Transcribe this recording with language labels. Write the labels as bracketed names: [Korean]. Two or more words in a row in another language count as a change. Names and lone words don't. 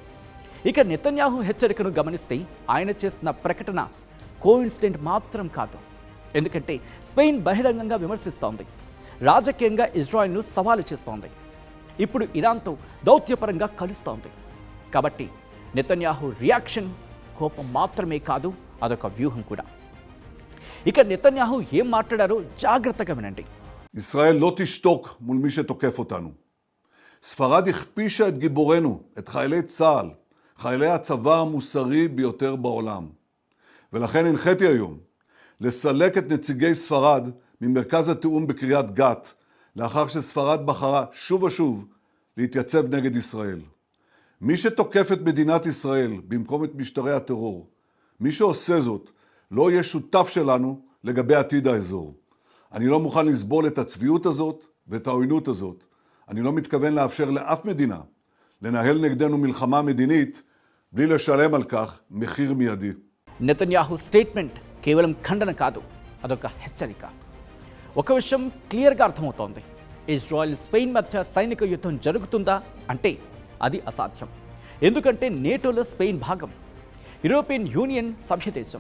[Telugu] ఇక నెతన్యాహు హెచ్చరికను గమనిస్తే ఆయన చేసిన ప్రకటన కోఇన్సిడెంట్ మాత్రం కాదు, ఎందుకంటే స్పెయిన్ బహిరంగంగా విమర్శిస్తోంది, రాజకీయంగా ఇజ్రాయెల్ను సవాలు చేస్తోంది, ఇప్పుడు ఇరాన్తో దౌత్యపరంగా కలుస్తోంది. కాబట్టి నెతన్యాహు రియాక్షన్ కోపం మాత్రమే కాదు, అదొక వ్యూహం కూడా. ఇక నెతన్యాహు ఏం మాట్లాడారో జాగ్రత్తగా వినండి. [Hebrew] ישראל לא תשתוק מול מי שתוקף אותנו. ספרד הכפישה את גיבורנו, את חיילי צה"ל, חיילי הצבא המוסרי ביותר בעולם. ולכן הנחיתי היום לסלק את נציגי ספרד ממרכז התיאום בקריית גת, לאחר שספרד בחרה שוב ושוב להתייצב נגד ישראל. מי שתוקף את מדינת ישראל במקום את משטרי הטרור, מי שעושה זאת לא יהיה שותף שלנו לגבי עתיד האזור. אני לא מוכן לסבול את הצביעות הזאת ואת העוינות הזאת. אני לא מתכוון לאפשר לאף מדינה לנהל נגדנו מלחמה מדינית בלי לשלם על כך מחיר מיידי. [Telugu] నెతన్యాహు స్టేట్మెంట్ కేవలం ఖండన కాదు, అదొక హెచ్చరిక. ఒక విషయం క్లియర్గా అర్థమవుతోంది, ఇజ్రాయెల్ స్పెయిన్ మధ్య సైనిక యుద్ధం జరుగుతుందా అంటే అది అసాధ్యం. ఎందుకంటే నేటోలో స్పెయిన్ భాగం, యూరోపియన్ యూనియన్ సభ్యదేశం.